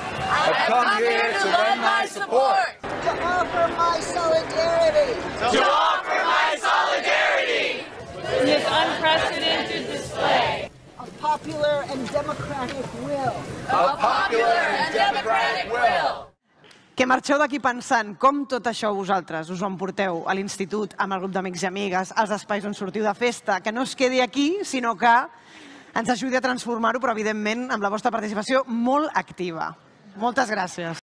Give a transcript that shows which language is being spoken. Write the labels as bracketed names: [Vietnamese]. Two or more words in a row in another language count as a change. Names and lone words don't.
[English] I have come here to lend my support. To offer my solidarity. To offer my solidarity. This unprecedented display of popular and democratic will. Of popular and democratic will. [Catalan] Que marxeu d'aquí pensant com tot això vosaltres us ho emporteu a l'institut, amb el grup d'amics i amigues, als espais on sortiu de festa, que no es quedi aquí, sinó que ens ajudi a transformar-ho, però evidentment amb la vostra participació molt activa. Moltes gràcies.